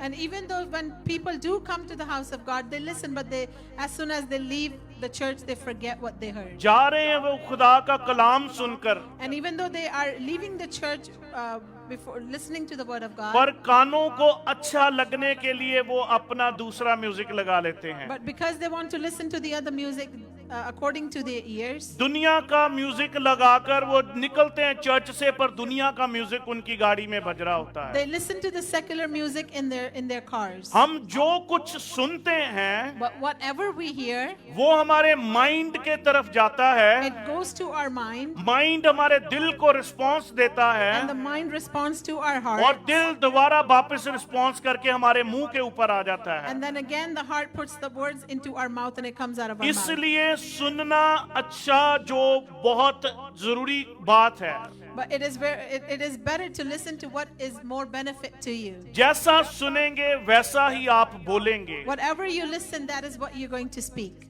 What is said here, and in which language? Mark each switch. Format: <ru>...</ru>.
<en>And even though when people do come to the house of God, they listen, but as soon as they leave the church, they forget what they heard.</en> <hi>जा रहे हैं वो खुदा का कलाम सुनकर,</hi> <en>And even though they are leaving the church before listening to the word of God,</en> <hi>पर कानों को अच्छा लगने के लिए वो अपना दूसरा म्यूजिक लगा लेते हैं।</hi> <en>but because they want to listen to the other music according to their ears,</en> <hi>दुनिया का म्यूजिक लगाकर वो निकलते हैं चर्च से, पर दुनिया का म्यूजिक उनकी गाड़ी में बज रहा होता है।</hi> <en>they listen to the secular music in their cars.</en> <hi>हम जो कुछ सुनते हैं</hi> <en>But whatever we hear,</en> <hi>वो हमारे माइंड के तरफ जाता है,</hi> <en>it goes to our mind,</en> <hi>mind हमारे दिल को रिस्पॉन्स देता</hi> <en>and the</en> <hi>है,</hi> <en>mind responds to our</en> <hi>और</hi> <en>heart,</en> <hi>दिल दोबारा वापस रिस्पॉन्स करके हमारे मुंह के ऊपर आ जाता है।</hi> <en>and then again the heart puts the words into our mouth and it comes out of our mouth.</en> <hi>इसलिए लिए सुनना अच्छा जो बहुत जरूरी बात है,</hi> <en>But it is better to listen to what is more benefit to you.</en> <hi>जैसा सुनेंगे वैसा ही आप बोलेंगे।</hi> <en>Whatever you listen, that is what you're going to speak.</en>